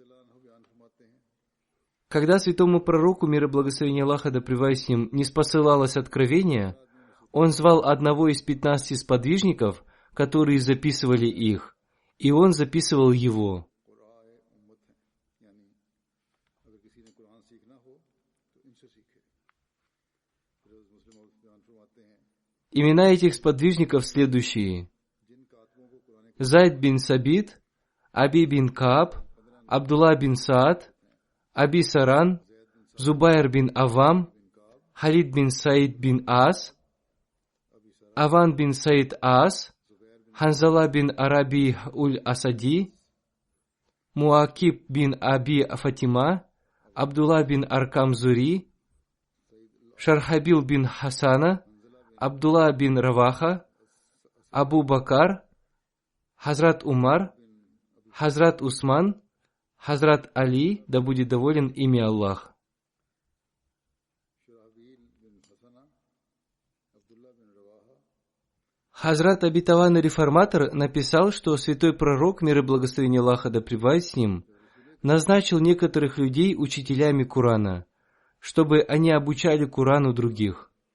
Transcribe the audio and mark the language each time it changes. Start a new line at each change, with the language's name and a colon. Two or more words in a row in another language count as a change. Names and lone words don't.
Russian: Когда святому пророку, мир и благословение Аллаха да пребывает с ним, не спосылалось откровение, он звал одного из 15 сподвижников, которые записывали их, и он записывал его. Имена этих сподвижников следующие: Зайд бин Сабит, Аби бин Кааб, Абдулла бин Саад, Аби Саран, Зубайр бин Авам, Халид бин Саид бин Ас, Аван бин Саид Ас, Ханзала бин Араби уль-Асади, Муакиб бин Аби Фатима, Абдулла бин Аркам Зури, Шархабил бин Хасана, Абдулла бин Раваха, Абу Бакар, Хазрат Умар, Хазрат Усман, Хазрат Али, да будет доволен ими Аллах. Хазрат обетованный реформатор написал, что святой пророк, мир и благословение Аллаха да пребывает с ним, назначил некоторых людей учителями Корана, чтобы они обучали Корану других.